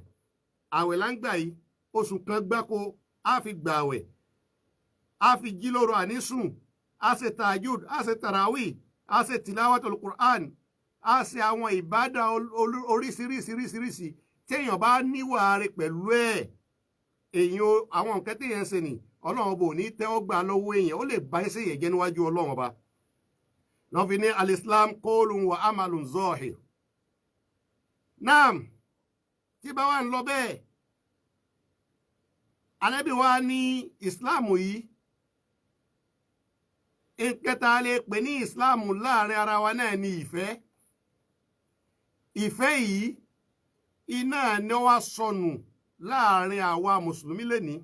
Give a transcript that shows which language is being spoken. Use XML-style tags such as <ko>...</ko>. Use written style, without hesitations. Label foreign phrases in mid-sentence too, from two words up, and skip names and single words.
<yo>Ààwẹ̀ là ń gbà yìí, oṣù kan gbáko á fi gbà àwẹ̀, á fi jí lóru ànísùn, á ṣe tajud, á ṣe tarawih, á ṣe</yo> <ar>تلاوة القرآن,</ar> <yo>á ṣe àwọn ìbádà oríṣiríṣiríṣiríṣi téèyàn bá níwà rẹ̀ pẹ̀lú èèyàn àwọn nǹkan téèyàn ṣe nì, Ọlọ́run bò ní tẹ́wọ́ gbà lọ́wọ́ èèyàn, ó lè bá ẹsẹ̀ yẹn jẹ́ níwájú Ọlọ́run ọba. Lọ́ fi ní</yo> <ar>الإسلام قول وعمل ظاهر.</ar> <yo>Naam, tí bá wà ń lọ bẹ́ẹ̀, Ànábì wa ní Islam yìí, ìkẹta lè pè ní Islam láàrin ara wa náà ní ìfẹ́. Ìfẹ́ yìí iná ni wá sọnù láàrin àwa mùsùlùmí lénìí.</yo>